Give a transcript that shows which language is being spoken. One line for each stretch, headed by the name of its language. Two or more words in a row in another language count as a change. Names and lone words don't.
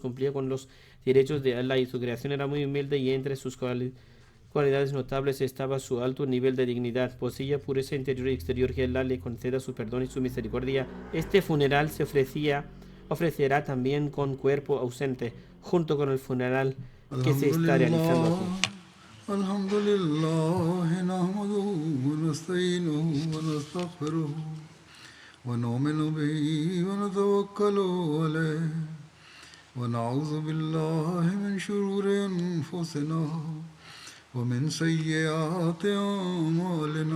Spanish: Cumplía con los derechos de Allah y su creación era muy humilde, y entre sus cualidades notables estaba su alto nivel de dignidad. Poseía pureza interior y exterior. Que Allah le conceda su perdón y su misericordia. Este funeral se ofrecía ofrecerá también con cuerpo ausente, junto con el funeral que se
Arabic: الحمد
Spanish: está realizando
Arabic: لله
Spanish: aquí.
Arabic: الحمد لله نحمده ونستعينه ونستغفره ونؤمن به ونتوكل عليه ونعوذ بالله من شرور أنفسنا ومن سيئات أعمالنا